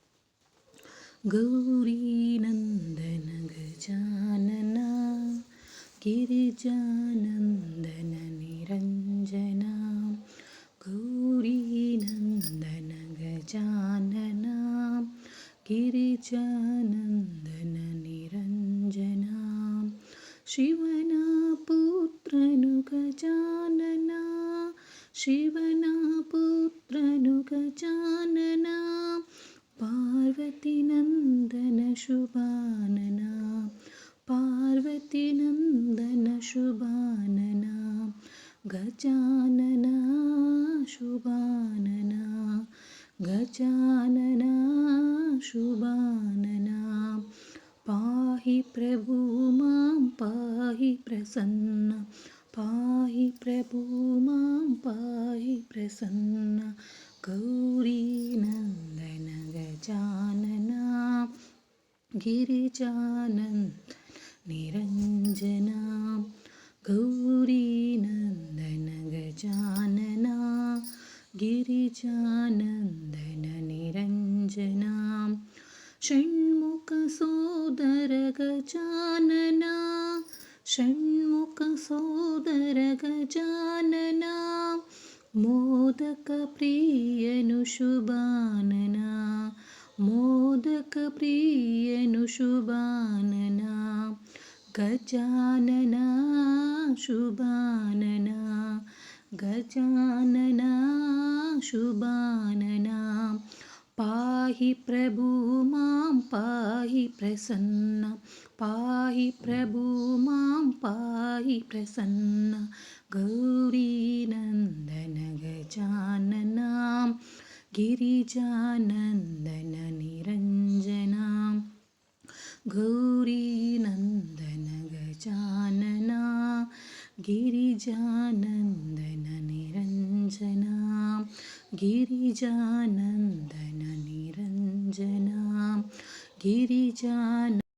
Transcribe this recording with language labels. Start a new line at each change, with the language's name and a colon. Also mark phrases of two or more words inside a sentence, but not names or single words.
Kannada: ಗೌರಿ ನಂದನ ಗಜಾನನ ಗಿರಿಜಾನಂದನ ನಿರಂಜನ, ಗೌರಿ ನಂದನ ಗಜಾನನ ಗಿರಿಜಾನಂದನ ನಿರಂಜನ, ಶಿವನ ಪುತ್ರನು ಗಜಾನನ, ಶಿವನ ಪುತ್ರನು ಗಜಾನನ, ಪಾರ್ವತಿ ನಂದನ ಶುಭಾನನ, ಪಾರ್ವತಿ ನಂದನ ಶುಭಾನನ, ಗಜಾನನ ಶುಭಾನನ, ಗಜಾನನ ಶುಭಾನನ,
Sanskrit: ಪಾಹಿ ಪ್ರಭು ಮಾಂ ಪಾಹಿ ಪ್ರಸನ್ನ, ಪಾಹಿ ಪ್ರಭು ಮಾಂ ಪಾಹಿ ಪ್ರಸನ್ನ,
Kannada: ಗೌರಿ ನಂದನ ಗಜಾನನ ಗಿರಿಜಾನಂದನ ನಿರಂಜನ, ಗೌರಿ ನಂದನ ಗಜಾನನ ಗಿರಿಜಾನಂದನ ನಿರಂಜನ, ಷಣ್ಮುಖ ಸೋದರ ಗಜಾನನ, ಷಣ್ಮುಖ ಸೋದರ ಗಜಾನನ, ಮೋದಕ ಪ್ರಿಯನು ಶುಭಾನನ, ಮೋದಕ ಪ್ರಿಯನು ಶುಭಾನನ, ಗಜಾನನ ಶುಭಾನನ, ಗಜಾನನ ಶುಭಾನನ,
Sanskrit: ಪಾಹಿ ಪ್ರಭು ಮಾಂ ಪಾಹಿ ಪ್ರಸನ್ನ, ಪಾಹಿ ಪ್ರಭು ಮಾಂ ಪಾಹಿ ಪ್ರಸನ್ನ,
Kannada: ಗೌರಿ ನಂದನ ಗಜಾನನ ಗಿರಿಜಾನಂದನ ನಿರಂಜನ, ಗೌರಿ ನಂದನ ಗಜಾನನ ಗಿರಿಜಾನಂದನ ನಿರಂಜನ, ಗಿರಿಜಾನಂದನ ನಿರಂಜನ, ಗಿರಿಜಾನ